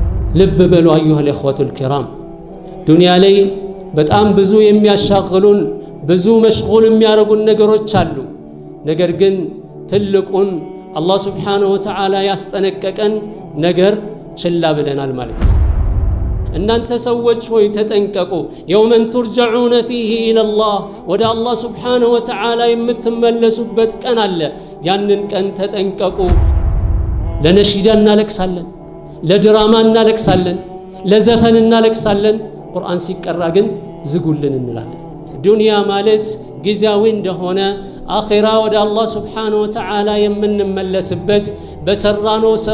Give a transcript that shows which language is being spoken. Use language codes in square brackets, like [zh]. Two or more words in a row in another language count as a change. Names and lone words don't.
[am] ልብ በሉ [ar] أيها الإخوة الكرام [am] ዱንያ ላይ በጣም ብዙ የሚያሻግሉን ብዙ መሽጉል የሚያረጉን ነገሮች አሉ ነገር ግን ትልቁን አላህ [ar] سبحانه وتعالى [am] ያስጠነቀቀን ነገር ችላ ብለናል ማለት ነው እናንተ ሰዎች ሆይ ተጠንቀቁ [ar] يوما ترجعون فيه الى الله [am] ወደ አላህ [ar] سبحانه وتعالى [am] የምትመለሱበት ቀን አለ ያንን ቀን ተጠንቀቁ ለነሺዳ እናለቅሳለን ለድራማ እናለቅሳለን ለዘፈን እናለቅሳለን ቁርአን ሲቀራ ግን ዝጉልን እንላለን ዱንያ ማለት ጊዜያዊ እንደሆነ አኺራ ወደ አላህ [ar] سبحانه وتعالى [am] የምንመለስበት በሰራነው ስራ